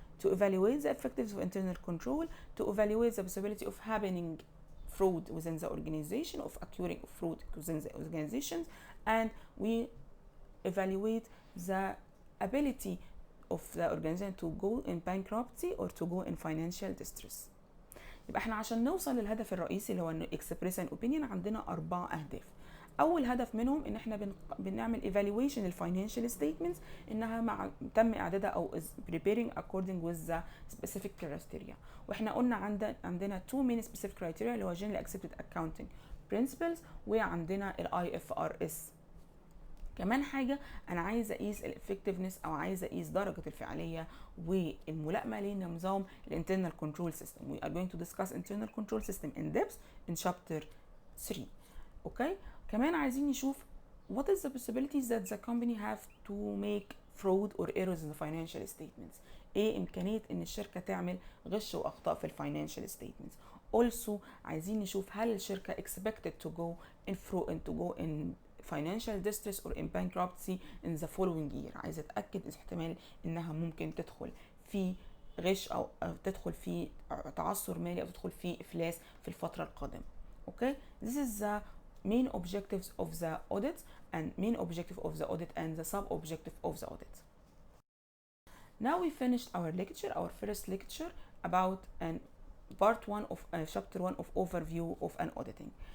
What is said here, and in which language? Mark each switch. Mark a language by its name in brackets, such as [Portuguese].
[English] To evaluate the effectiveness of internal control, to evaluate the possibility of happening fraud within the organization, of occurring fraud within the organizations, and we evaluate the ability of the organization to go in bankruptcy or to go in financial distress. [Arabic] يبقى احنا عشان نوصل للهدف الرئيسي اللي هو انه [English] express an opinion [Arabic] عندنا 4 أهداف. أول هدف منهم إن احنا بنعمل evaluation للفاينانشال statements إنها تم إعدادها أو [English] is preparing according with the specific criteria. [Arabic] وإحنا قلنا عندنا [English] 2 main specific criteria [Arabic] اللي هو [English] generally accepted accounting principles [Arabic] وعندنا ال [English] IFRS. [Arabic] كمان حاجة أنا عايزة أقيس الإفكتفنس أو عايزة أقيس درجة الفعالية والملائمة لنظام الانترنال كنترول سيستم. [English] We are going to discuss internal control system in depth in chapter 3. Okay. [Arabic] كمان عايزين نشوف [English] what is the possibilities that the company have to make fraud or errors in the financial statements. [Arabic] إيه إمكانية إن الشركة تعمل غش وأخطاء في الفاينانشال statements. [English] Also [Arabic] عايزين نشوف هل الشركة [English] expected to go in fraud and to go in financial distress or in bankruptcy in the following year. [Arabic] عايزة أتأكد احتمال إنها ممكن تدخل في غش أو تدخل في تعثر مالي أو تدخل في إفلاس في الفترة القادمة. [English] Okay, this is the main objectives of the audit and the sub-objective of the audit. Now we finished our first lecture about part 1 of chapter 1 of overview of an auditing.